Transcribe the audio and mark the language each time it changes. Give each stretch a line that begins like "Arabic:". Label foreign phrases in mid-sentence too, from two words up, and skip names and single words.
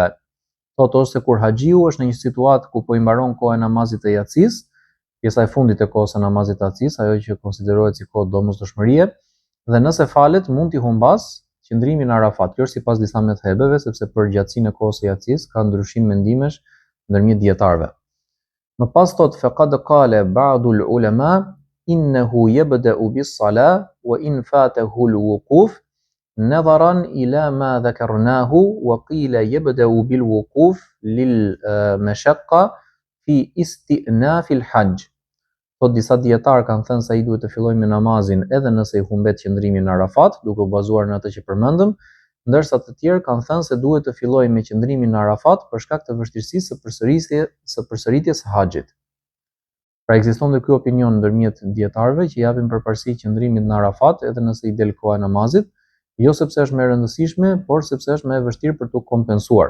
Albanian: Thotë ose kur haxhiu është në një situatë ku po i mbaron koha e namazit të yatsis, pjesa e fundit e kohës së namazit të yatsis, ajo që konsiderohet si kohë domosdoshmërie, dhe nëse falet mund t'i humbas qëndrimin në Arafat. Kjo është sipas disa methebeve, sepse për gjatësinë e kohës së yatsis ka ndryshim mendimesh ndërmjet dietarëve. Më pas thot
Arabic: فقد قال بعض العلماء إنه يبدأ بالصلاة وإن فاته الوقوف نظرا إلى ما ذكرناه وقيل يبدأ بالوقوف للمشقة في استئناف الحج.
Albanian: Thot disa dietar kanë thënë se ai duhet të fillojë me namazin edhe nëse i humbet qëndrimi në Arafat, duke u bazuar në atë që përmendëm, ndërsa të tjerë kanë thënë se duhet të fillojë me qëndrimin në Arafat për shkak të vështirësisë së përsëritjes së haxhit. Pra ekziston dhe ky opinion ndërmjet dietarëve që japin përparësi qëndrimit në Arafat edhe nëse i del koha e namazit, jo sepse është më e rëndësishme, por sepse është më e vështirë për të kompensuar.